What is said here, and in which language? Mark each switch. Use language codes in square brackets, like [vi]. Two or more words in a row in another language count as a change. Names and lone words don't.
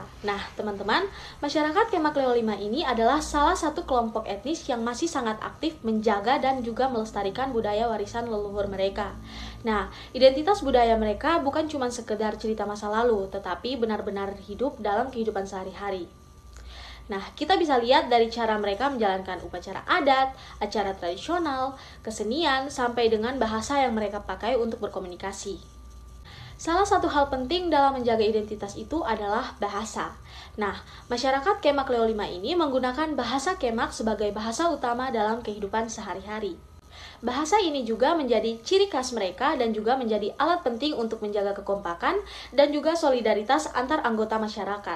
[id] Nah, teman-teman, masyarakat Kemak Leo 5 ini adalah salah satu kelompok etnis yang masih sangat aktif menjaga dan juga melestarikan budaya warisan leluhur mereka. Nah, identitas budaya mereka bukan cuma sekedar cerita masa lalu, tetapi benar-benar hidup dalam kehidupan sehari-hari. Nah, kita bisa lihat dari cara mereka menjalankan upacara adat, acara tradisional, kesenian, sampai dengan bahasa yang mereka pakai untuk berkomunikasi. Salah satu hal penting dalam menjaga identitas itu adalah bahasa. Nah, masyarakat Kemak Leo 5 ini menggunakan bahasa Kemak sebagai bahasa utama dalam kehidupan sehari-hari. Bahasa ini juga menjadi ciri khas mereka dan juga menjadi alat penting untuk menjaga kekompakan dan juga solidaritas antar anggota masyarakat.